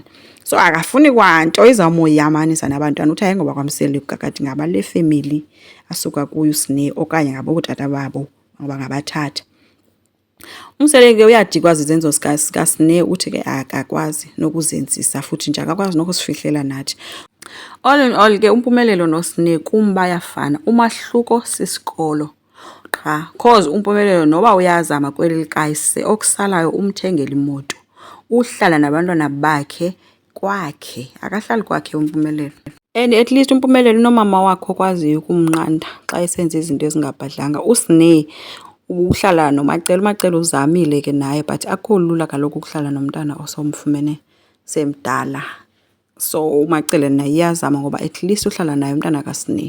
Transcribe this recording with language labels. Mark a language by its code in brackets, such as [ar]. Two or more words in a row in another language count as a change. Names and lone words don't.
[xh] So akafuni kwanto izawumoyamanisa nabantwana. Uthi hayi ngoba kwaMseleku kakade ngabale family asuka kuyo uSine okanye ngabootata babo ngoba ngabathatha. uMseleku uyadikwa zizenzo zikaSine, uthi ke akakwazi nokuzenzisa futhi nje akakwazi nokusifihlela nathi. [en] All in all [xh] ke uMpumelelo noSine kum bayafana, umahluko sisikolo qha. Cause uMpumelelo noba uyazama kweli likayise okusalayo umthengela imoto, uhlala nabantwana bakhe kwakhe, akahlali kwakhe uMpumelelo. And at least uMpumelelo unomama wakhe okwaziyo ukumnqanda xa esenza izinto ezingabhadlanga. uSine uhlala nomacele. Umacele uzamile ke naye but akho lula kaloku ukuhlala nomntana osomfumene semdala. So umacele naye iyazama ngoba at least uhlala naye umntana kaSiniki.